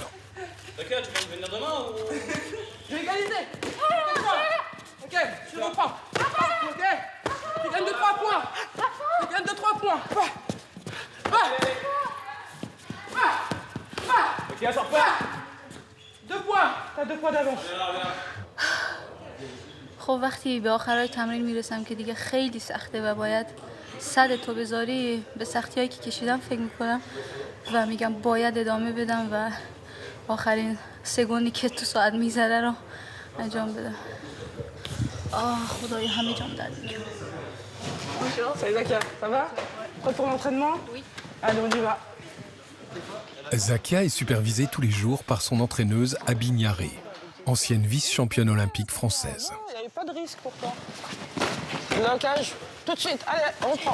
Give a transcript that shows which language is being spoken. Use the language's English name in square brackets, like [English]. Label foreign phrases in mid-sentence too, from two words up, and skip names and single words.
[French] Je vais égaliser. Ok, je reprends. Ok, tu gagnes de 3 points. Tu gagnes de 3 points. Ok, sors pas. 2 points. T'as 2 points d'avance. [Persian] خب وقتی به آخرای تمرین میرسم که دیگه خیلی سخته و باید صد تو بذاری به سختی‌هایی که کشیدم فکر میکنم و میگم باید ادامه بدم و آخرین سگوندی که تو ساعت میذاره رو انجام بدم. خدایا همه جام درد میکنه. [French] Bonjour, salut Zakia, ça va? Prêt pour l'entraînement? Oui. Allez, on y va. Zakia est supervisée tous les jours par son entraîneuse Abi Niaré, ancienne vice-championne olympique française. Il n'y avait pas de risque pour toi. Blocage, tout de suite. Allez, on reprend.